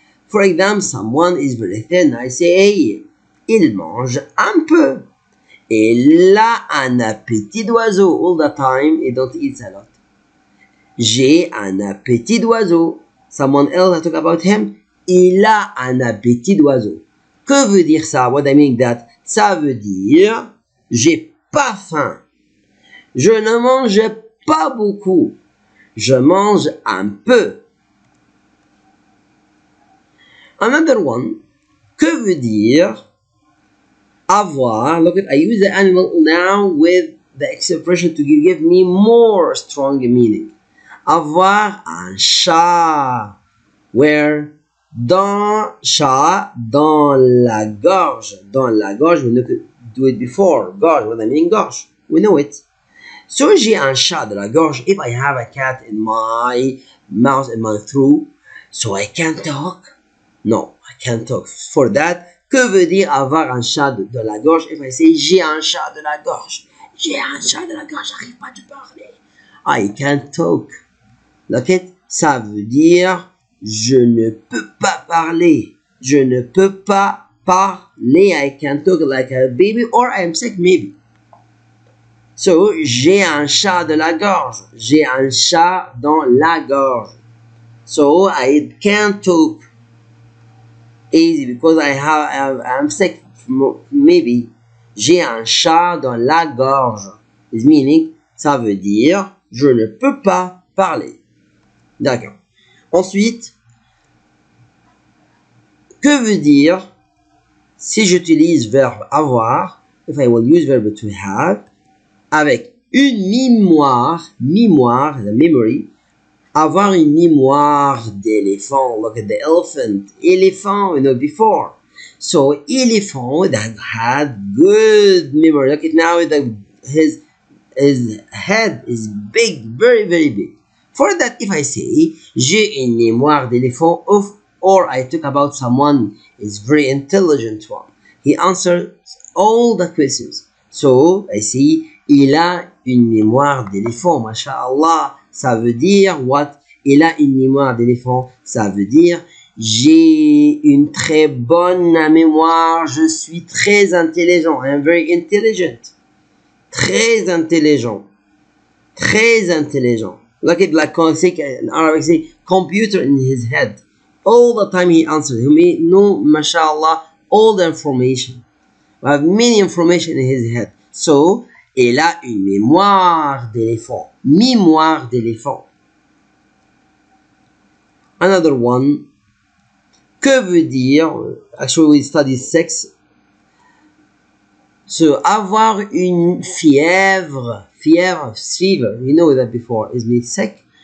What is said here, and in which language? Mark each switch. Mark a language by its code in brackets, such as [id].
[en] For example, someone is very thin. I say, hey, [fr] il mange un peu. Il a un appétit d'oiseau. [en] All the time, he don't eat a lot. [fr] J'ai un appétit d'oiseau. [en] Someone else, I talk about him. [fr] Il a un appétit d'oiseau. Que veut dire ça? [en] What I mean that? [fr] Ça veut dire, j'ai pas faim. Je ne mange pas beaucoup. Je mange un peu. [en] Another one. [fr] Que veut dire avoir? [en] Look at, I use the animal now with the expression to give me more strong meaning. [fr] Avoir un chat. Where? Chat, dans la gorge. Dans la gorge, [en] we know do it before. Gorge, what I mean gorge. We know it. [fr] So, j'ai un chat de la gorge. [en] If I have a cat in my mouth, in my throat, so I can't talk? No, I can't talk. For that, [fr] que veut dire avoir un chat de la gorge? [en] If I say, [fr] j'ai un chat de la gorge. J'ai un chat de la gorge, j'arrive pas à parler. [en] I can't talk. Look it, [fr] ça veut dire, je ne peux pas parler. Je ne peux pas parler. [en] I can't talk like a baby or I'm sick maybe. [fr] So, j'ai un chat de la gorge. J'ai un chat dans la gorge. [en] So, I can't talk easy because I'm sick maybe. [fr] J'ai un chat dans la gorge. [en] It's meaning, [fr] ça veut dire, je ne peux pas parler. D'accord. Ensuite, que veut dire si j'utilise verbe avoir, [en] if I will use verb to have, [fr] avec une mémoire, [en] the memory, [fr] avoir une mémoire d'éléphant. [en] Look at the elephant. Elephant, we know before. So, elephant that had good memory. Look at now, his head is big, very, very big. For that, if I say, [fr] j'ai une mémoire d'éléphant, [en] or I talk about someone is very intelligent one. He answers all the questions. So, I say, [fr] il a une mémoire d'éléphant, masha'Allah. Ça veut dire what? Il a une mémoire d'éléphant. Ça veut dire j'ai une très bonne mémoire. Je suis très intelligent. [en] I am very intelligent. [fr] Très intelligent. Très intelligent. [en] Look at like in Arabic say computer in his head. All the time he answers. He may know, mashallah, all the information. We have many information in his head. [fr] So, il a une mémoire d'éléphant. Mémoire d'éléphant. [en] Another one. [fr] Que veut dire, [en] actually we study sex. So, [fr] avoir une fièvre. [en] Fever. You know that before. Is mean sick.